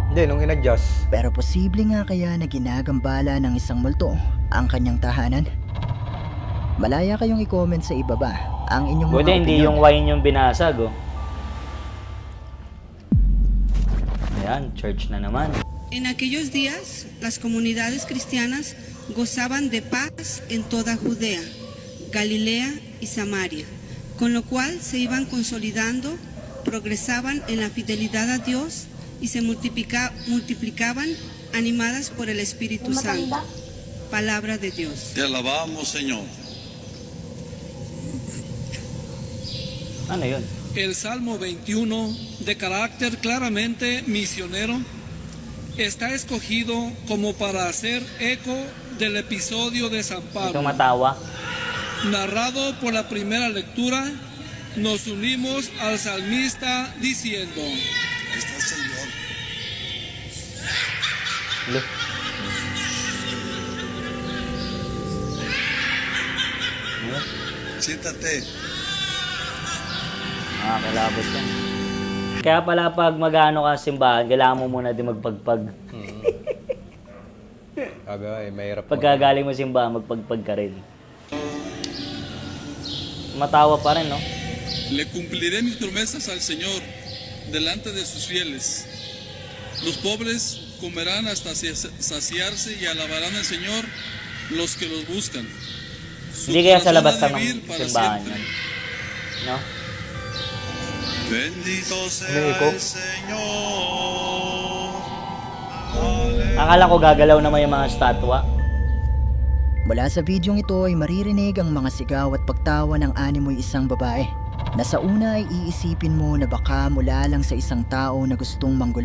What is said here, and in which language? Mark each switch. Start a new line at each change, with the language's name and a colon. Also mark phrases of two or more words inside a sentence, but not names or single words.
Filipino: Hindi, nung in-adjust, Pero posible nga kaya na ginagambala ng isang multo ang kanyang tahanan? Malaya kayong i-comment sa ibaba ang inyong Buti mga hindi opinion. yung wine yung binasag, oh. Ayan, church na naman.
Spanish: En aquellos días, las comunidades cristianas gozaban de paz en toda Judea, Galilea y Samaria, con lo cual se iban consolidando, progresaban en la fidelidad a Dios y se multiplicaban animadas por el Espíritu Santo. Palabra de Dios. Te alabamos, Señor.
Filipino: Ano yun?
Spanish: El Salmo 21, de carácter claramente misionero, está escogido como para hacer eco del episodio de San
Filipino: Ito
Spanish: Pablo.
Filipino: matawa.
Spanish: Narrado por la primera lectura, nos unimos al salmista diciendo: Está el Señor. Lo.
Filipino: Ano?
Spanish: Siéntate.
Filipino: Kalabot yan. Kaya pala pag mag-ano ka sa simbahan, kailangan mo muna din magpagpag. sabi ko, mahirap. Pagkagaling mo sa simbahan, magpagpag ka rin. Matawa pa rin, no?
Spanish: Le cumpliré mis promesas al Señor delante de sus fieles. Los pobres comerán hasta saciarse y alabarán al Señor los que los buscan. Su
Filipino: Hindi kaya sa
Spanish: corazón
Filipino: labas
Spanish: ha de
Filipino: ng
Spanish: vivir para
Filipino: simbahan
Spanish: siempre.
Filipino: yan. No?
Spanish: Bendito sea
Filipino: Umiiko.
Spanish: el Señor.
Filipino: Akala ko gagalaw naman yung mga statwa. Mula sa bidyong ito ay maririnig ang mga sigaw at pagtawa ng animoy isang babae na sa una ay iisipin mo na baka mula lang sa isang tao na gustong manggulo.